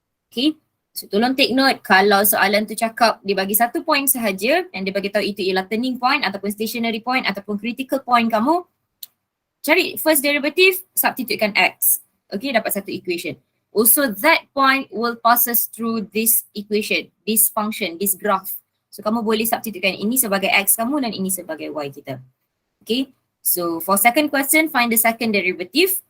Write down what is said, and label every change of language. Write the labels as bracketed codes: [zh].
[ms] Okay, so tolong [en] take note [ms] kalau soalan tu cakap dia bagi satu point sahaja dan dia bagi tahu itu ialah turning point ataupun stationary point ataupun critical point kamu, cari first derivative, substitutekan X. Okay, dapat satu equation. [en] Also that point will passes through this equation, this function, this graph. [ms] So kamu boleh substitutekan ini sebagai X kamu dan ini sebagai Y kita. [en] Okay, so for second question, find the second derivative.